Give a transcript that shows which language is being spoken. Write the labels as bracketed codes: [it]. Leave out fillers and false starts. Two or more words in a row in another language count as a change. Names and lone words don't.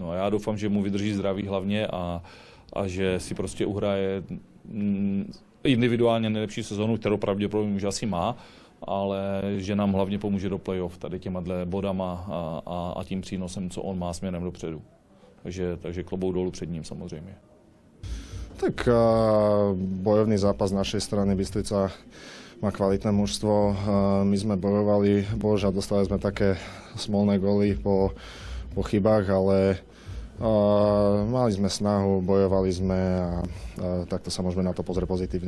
[cs] No, já doufám, že mu vydrží zdraví hlavně a že si prostě uhraje individuálně nejlepší sezonu, kterou pravděpodobně už asi má, ale že nám hlavně pomůže do playoff tady těma bodama a tím přínosem, co on má směrem dopředu. Takže klobouk dolů před ním samozřejmě. [sk] Tak bojovný zápas z našej strany. Bystrica má kvalitné mužstvo. My sme bojovali, bohužiaľ dostali sme také smolné góly po chybách, ale mali sme snahu, bojovali sme a takto sa môžeme na to pozrieť pozitívne.